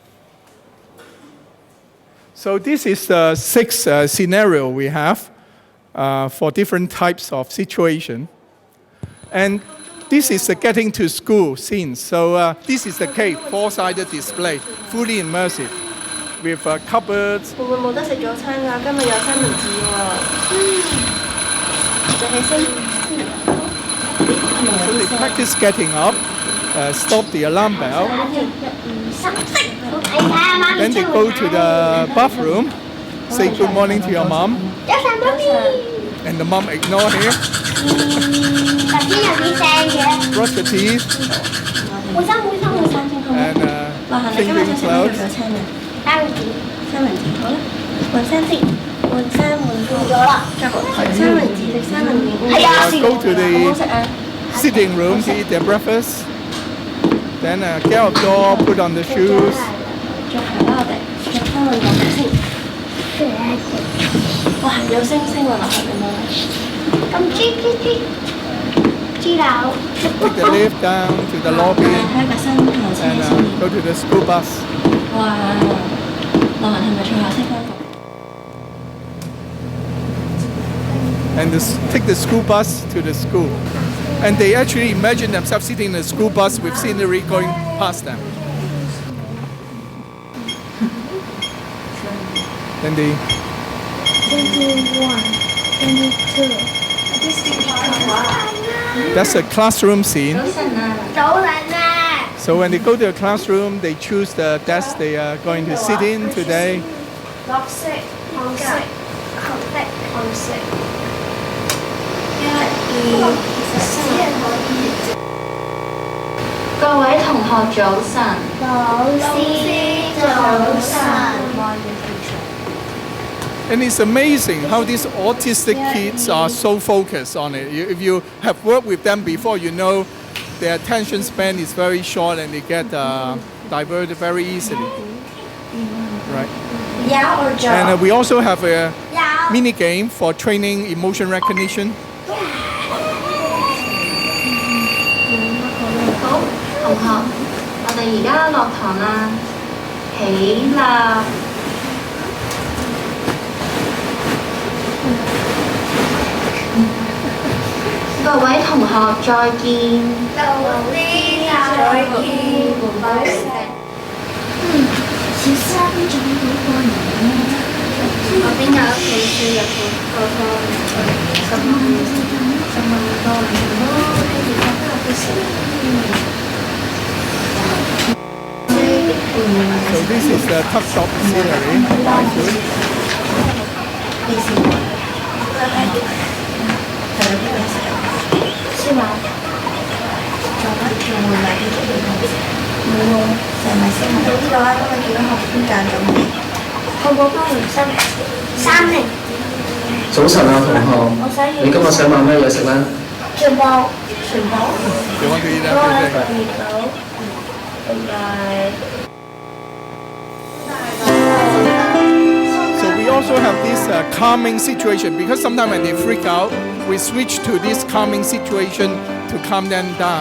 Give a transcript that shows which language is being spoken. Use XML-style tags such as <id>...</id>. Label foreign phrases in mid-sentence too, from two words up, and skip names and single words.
<en>So this is the sixth scenario we have for different types of situation. And this is the getting to school scene. So this is the cave, four-sided display, fully immersive, with cupboards.</en> <yue>會唔會冇得食早餐㗎？今日有三文治喎。就起身。</yue> <en>So they practice getting up, stop the alarm bell. Then they go to the bathroom, say good morning to your mom, and the mom ignore him. Brush your teeth and changing clothes.</en> <yue>三文治好啦，換衫先，換衫換咗啦，三文治食三文治。係啊，</yue> <en>Go to</en> <yue>好</yue> <en>the</en> <yue>食啊！</yue> <en>sitting room to eat their breakfast. Then get outdoor, put on the shoes.</en> <yue>着鞋啦，我哋着翻運動鞋先。哇，有星星喎落去咁樣。咁知道。</yue> <en>Take the lift down to the lobby</en> <yue>開個新頭車</yue> <en>and</en> <yue>先。</yue> <en>go to the school bus.</en> <yue>哇！樂文係咪最後識翻服？</yue> <en>And take the school bus to the school. And they actually imagine themselves sitting in a school bus with scenery going past them. Then they 21, 22. that's a classroom scene.</en> <yue>早晨啊！</yue> <en>So when they go to the classroom, they choose the desk they are going to sit in today.</en> <yue>綠色、紅色、紅色、紅色。1、2、3。各位同學早晨。老師早晨。</yue> <en>And it's amazing how these autistic kids are so focused on it. If you have worked with them before, you know their attention span is very short and they get diverted very easily. Right. And we also have a mini game for training emotion recognition.</en> <yue>好，同學，我哋而家落堂啦，起立。各位同學再見。老師再見。小三仲好過人咧。我邊有一本書入去個10萬個人咯，跟住覺得有啲事。</yue> <en>So this is the tuck shop scenery.</en> <yue>是嗎？做乜仲會買啲出嚟同冇喎，成日先到呢度啦，因為見到學邊間咁。我嗰間唔新，3零。早晨啊，同學，你今日想買咩嘢食咧？全部。</yue> <en>You want to eat everything?</en> <yue>拜拜。</yue> <en>So we also have this calming situation because sometimes when they freak out, we switch to this calming situation to calm them down.</en>